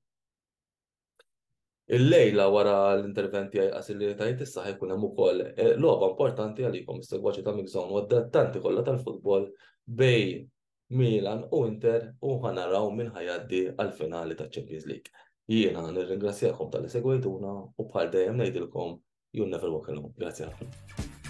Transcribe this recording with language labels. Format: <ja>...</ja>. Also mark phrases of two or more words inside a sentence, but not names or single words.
<mt>Il-lejla wara l-interventi għajqas li tajt issa ħajkun hemm ukoll logħba importanti għalikom is-segwaċi ta' Mixzone u d-dettanti kollha tal-futbol bej Milan u Inter u ħanaraw min ħajaddi għall-finali taċ-</mt> <en>Champions League.</en> <mt>Jiena nirringrazzjakom tal-li segwejtuna u bħal dejjem ngħidilkom</mt> <en>you never walk alone.</en> <mt>Grazzi ħafna.</mt>